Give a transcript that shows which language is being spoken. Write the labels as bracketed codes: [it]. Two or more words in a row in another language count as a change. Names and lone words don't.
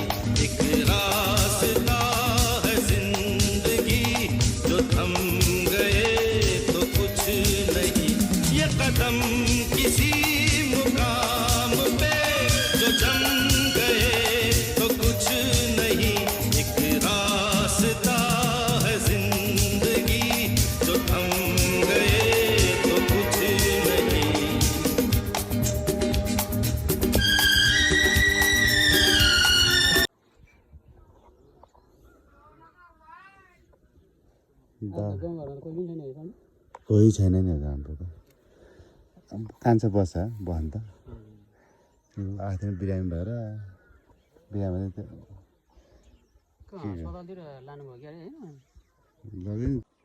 [hi] एक रास्ता है जिंदगी जो थम गए तो कुछ नहीं ये कदम किसी मुकाम पे जो जम गए तो कुछ नहीं एक रास्ता है जिंदगी जो थम गए तो कुछ नहीं [ne] कोही छैन नि हाम्रो त कान्छो बस्छ बस्नु त आएको थियो बिरामी भएर बिरामी लग्यो